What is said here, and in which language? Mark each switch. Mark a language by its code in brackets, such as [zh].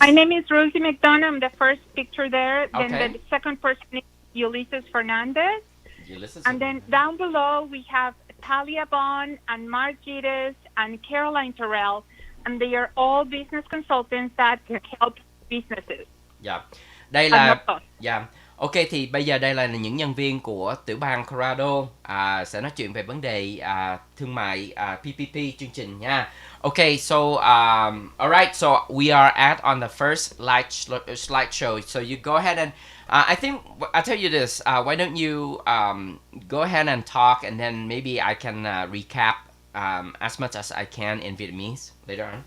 [en] my name is Rosy McDonough. I'm the first picture there. Okay. Then the second person is Ulysses Fernandez. Ulysses. And then down below we have Talia Bond and Mark Gittes and Caroline Terrell. And they are all business consultants that can help businesses. [vi] Dạ. Đây là dạ. Ok, thì bây giờ đây là những nhân viên của tiểu bang Colorado sẽ nói chuyện về vấn đề thương mại PPP chương trình nha. [en] Okay, so alright, so we are on the first slideshow. So you go ahead and I think I'll tell you this. Why don't you go ahead and talk, and then maybe I can recap as much as I can in Vietnamese later on.